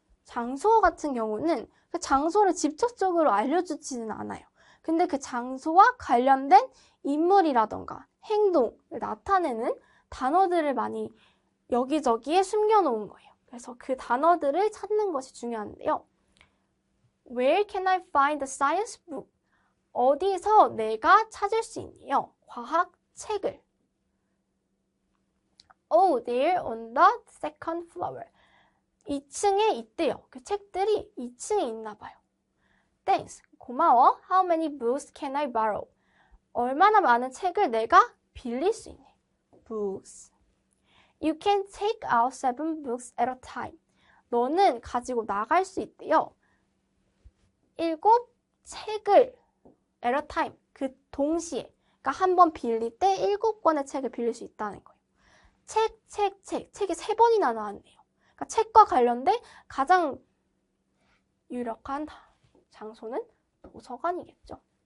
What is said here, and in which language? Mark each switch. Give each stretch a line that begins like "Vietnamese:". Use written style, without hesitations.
Korean: 장소 같은 경우는 그 장소를 직접적으로 알려주지는 않아요. 근데 그 장소와 관련된 인물이라던가 행동을 나타내는 단어들을 많이 여기저기에 숨겨놓은 거예요. 그래서 그 단어들을 찾는 것이 중요한데요.
English: Where can I find the science book?
Korean: 어디서 내가 찾을 수 있네요. 과학 책을.
English: Oh, they're on the second floor.
Korean: 2층에 있대요. 그 책들이 2층에 있나 봐요.
English: Thanks.
Korean: 고마워.
English: How many books can I borrow?
Korean: 얼마나 많은 책을 내가 빌릴 수 있니?
English: Books. You can take out 7 books at a time.
Korean: 너는 가지고 나갈 수 있대요. 7 책을
English: at a time.
Korean: 그 동시에. 그러니까 한 번 빌릴 때 7권의 책을 빌릴 수 있다는 거예요. 책이 3번이나 나왔네요. 그러니까 책과 관련된 가장 유력한 장소는 도서관이겠죠.